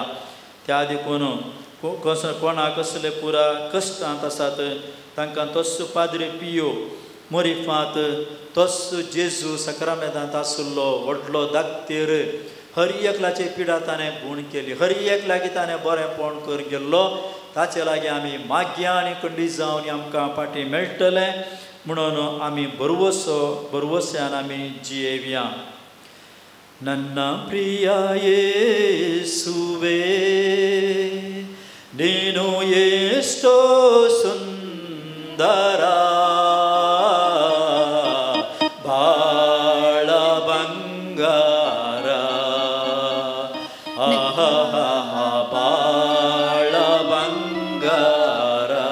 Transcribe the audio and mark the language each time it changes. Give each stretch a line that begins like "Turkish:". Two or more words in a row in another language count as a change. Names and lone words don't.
Konkani: त्या देखून कोणाक कसले पुरा कश्टांत आसात तांकां तस्सो पाद्री पियो मरिफांत तस्सो जेजू सक्रामेंतांत आसलो व्हडलो दाक्तेर हर एकल्याची पिडा ताणें गूण केली, हर एकल्याक ताणें बरेंपण कर गेल्लो. ताचे लागीं आमी मागया आनी खंडीत जावन आमकां फाटीं मेळटलें म्हणून आमी भरवोसान आमी जियेवया.
Kannada: ನನ್ನ ಪ್ರಿಯ ಯೇಸುವೇ ನೀನು ಎಷ್ಟೋ ಸುಂದರ ಬಾಳ ಬಂಗಾರ ಬಾಳ ಬಂಗಾರ